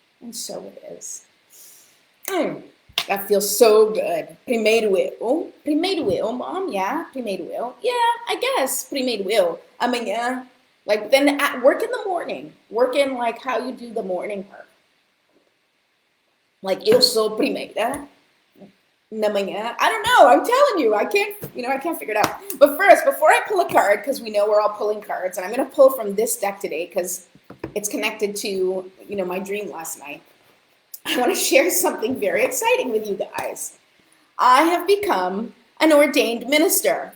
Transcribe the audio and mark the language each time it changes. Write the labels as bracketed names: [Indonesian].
[English] And so it is. That feels so good. [Portuguese] Primeiro eu. Primeiro eu, Mom. Yeah, primeiro eu. [English] Yeah, I guess. [Portuguese] Primeiro eu. Amanhã. [English] Like, then work in the morning. Work in, like, how you do the morning part. [Portuguese] Like, eu sou primeira na manhã. [English] I don't know. I'm telling you. I can't figure it out. But first, before I pull a card, because we know we're all pulling cards, and I'm going to pull from this deck today because it's connected to, my dream last night. I want to share something very exciting with you guys. I have become an ordained minister.